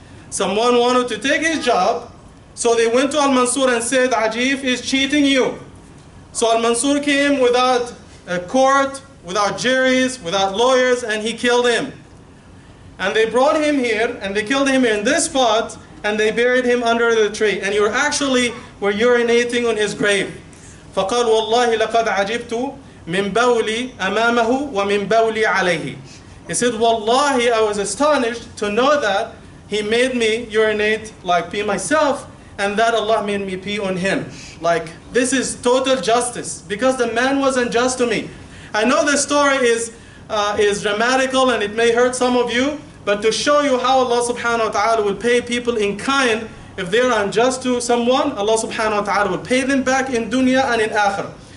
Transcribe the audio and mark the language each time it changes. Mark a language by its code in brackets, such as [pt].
[en] Someone wanted to take his job, so they went to Al-Mansur and said, Ajif is cheating you. So Al-Mansur came without a court, without juries, without lawyers, and he killed him. And they brought him here, and they killed him in this spot, and they buried him under the tree. And you actually were urinating on his grave. [ar] فقال والله لقد عجبت من بولي أمامه ومن بولي عليه. [en] He said, Wallahi, I was astonished to know that he made me urinate, like pee myself, and that Allah made me pee on him. Like, this is total justice, because the man was unjust to me. I know the story is dramatical and it may hurt some of you, but to show you how Allah subhanahu wa ta'ala will pay people in kind, if they are unjust to someone, Allah subhanahu wa ta'ala will pay them back in dunya and in akhirah.